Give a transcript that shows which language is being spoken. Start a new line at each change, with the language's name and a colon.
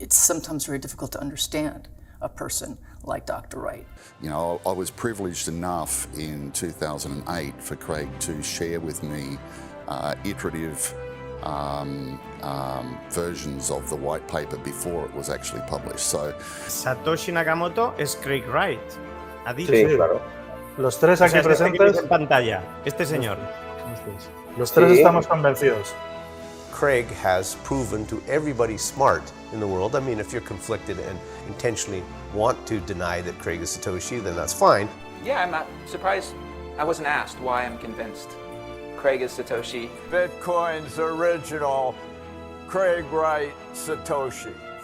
English: It's sometimes very difficult to understand a person like Dr. Wright. You know, I was privileged enough in 2008 for Craig to share with me iterative versions of the white paper before it was actually published. So,
Spanish: Satoshi Nakamoto es Craig Wright. Ha dicho. Sí, claro. Los tres aquí presentes en pantalla. Este señor. Los tres estamos convencidos.
English: Craig has proven to everybody smart in the world. I mean, if you're conflicted and intentionally want to deny that Craig is Satoshi, then that's fine. Yeah, I'm not surprised I wasn't asked why I'm convinced Craig is Satoshi. Bitcoin's original Craig Wright Satoshi.